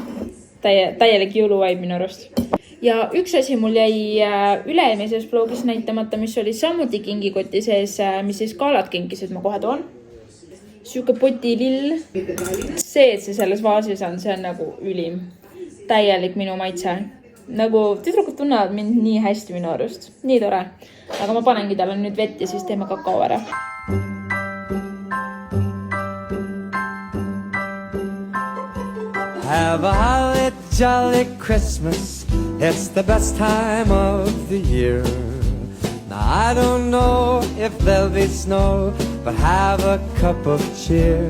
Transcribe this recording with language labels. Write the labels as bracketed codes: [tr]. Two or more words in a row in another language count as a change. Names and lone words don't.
[et] Täielik jõuluvaib minu arust. Ja üks asi mul jäi üle-eelmises vlogis näitamata, mis oli samuti kingikoti sees, mis siis kaalad kinkised ma kohe toon. Siuke potilill. See, et see selles vaasis on, see on nagu ülim. Täielik minu maitse. Nagu tüdrukud tunnevad mind nii hästi minu arust. Nii tore. Aga ma panengi talle nüüd vett ja siis teeme kakao ära. [en] Have a holly jolly Christmas. It's the best time of the year. Now I don't know if there'll be snow, but have a cup of cheer.